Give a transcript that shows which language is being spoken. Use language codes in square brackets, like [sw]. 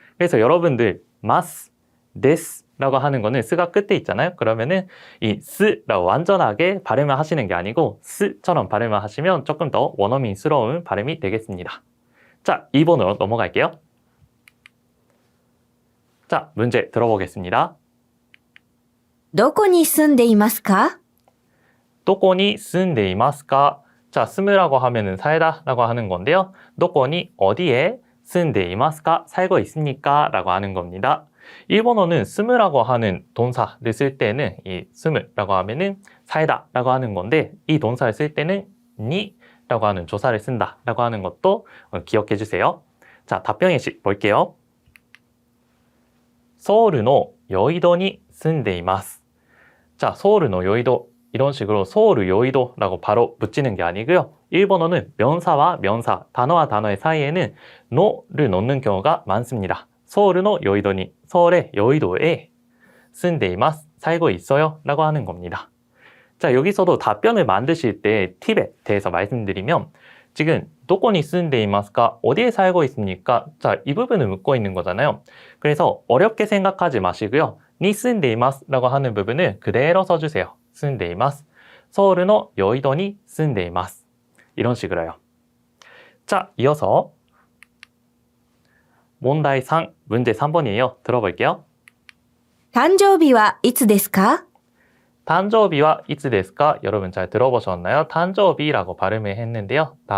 [ko] 그래서 여러분들 마스, 데스라고 하는 거는 스가 끝에 있잖아요. 그러면은 이 스라고 완전하게 발음을 하시는 게 아니고 스처럼 발음을 하시면 조금 더 원어민스러운 발음이 되겠습니다. 자, 2번으로 넘어갈게요. 자, 문제 들어보겠습니다. [ja] どこに住んでいますか? 도코니 쓴데이마스까? [ko] 자, 스무라고 하면은 살다라고 하는 건데요. 도코니 어디에 [ja] 쓴데이마스까? [ko] 살고 있습니까? 라고 하는 겁니다. 일본어는 스무라고 하는 동사를 쓸 때는 이 스무라고 하면은 살다 라고 하는 건데 이 동사를 쓸 때는 니 라고 하는 조사를 쓴다 라고 하는 것도 기억해 주세요. 자, 답변 예시 볼게요. 서울의 여의도에 [ja] 住んでいます. [ko] 자, 서울의 여의도 이런 식으로 서울의 여의도라고 바로 붙이는 게 아니고요. 일본어는 명사와 명사, 단어와 단어의 사이에는 노를 넣는 경우가 많습니다. 서울의 여의도니, 서울의 여의도에 [ja] 住んでいます, [ko] 살고 있어요 라고 하는 겁니다. 자, 여기서도 답변을 만드실 때 팁에 대해서 말씀드리면 지금 [ja] 도코니 住んでいますか? [ko] 어디에 살고 있습니까? 자, 이 부분을 묻고 있는 거잖아요. 그래서 어렵게 생각하지 마시고요. [ja] 니 住んでいます [ko] 라고 하는 부분을 그대로 써주세요. [ja] 住んでいます. [ko] 서울의 여의도에 [ja] 住んでいます. [ko] 이런 식으로요. 자, 이어서 문제 3, 문제 3번이에요. 들어볼게요. [ja] 誕生日はいつですか? 단조비와 이츠ですか? [ko] 여러분 잘 들어보셨나요? 단조비라고 발음을 했는데요.